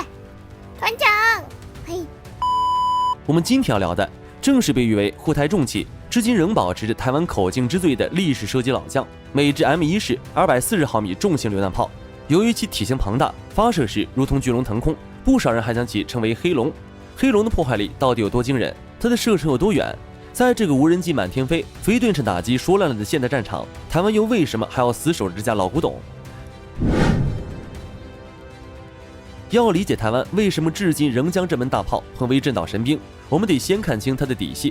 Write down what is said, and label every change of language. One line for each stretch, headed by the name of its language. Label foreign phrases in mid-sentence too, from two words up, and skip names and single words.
Chinese: 团長，嘿。我们今天要聊的正是被誉为护台重器，至今仍保持着台灣口径之最的历史射击老将——美制 M1式240毫米重型榴彈炮。由于其体型庞大，发射时如同巨龙腾空，不少人还将其称為黑龍。黑龍的破壞力到底有多驚人？它的射程有多遠？在這個無人機滿天飛、非對稱打擊說爛了的現代戰場，台灣又為什麼還要死守這架老古董？要理解台灣為什麼至今仍將這門大炮捧為鎮島神兵，我們得先看清它的底細。